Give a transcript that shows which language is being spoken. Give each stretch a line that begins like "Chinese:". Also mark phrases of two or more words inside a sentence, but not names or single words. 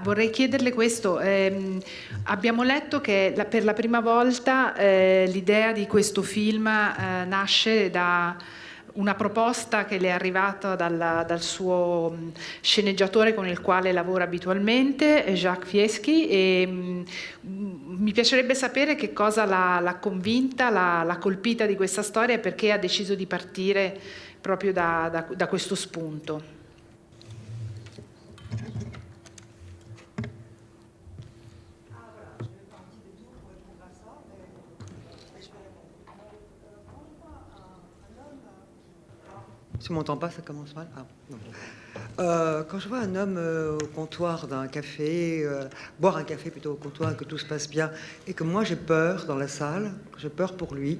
Italian: Vorrei chiederle questo. Abbiamo letto che per la prima volta l'idea di questo film nasce da una proposta che le è arrivata dal suo sceneggiatore con il quale lavora abitualmente, Jacques Fieschi, e mi piacerebbe sapere che cosa l'ha convinta, l'ha colpita di questa storia e perché ha deciso di partire proprio da questo spunto.
French: Si on m'entend pas, ça commence mal. Ah, non. Quand je vois un homme au comptoir d'un café, boire un café plutôt au comptoir, et que tout se passe bien, et que moi j'ai peur dans la salle, que j'ai peur pour lui.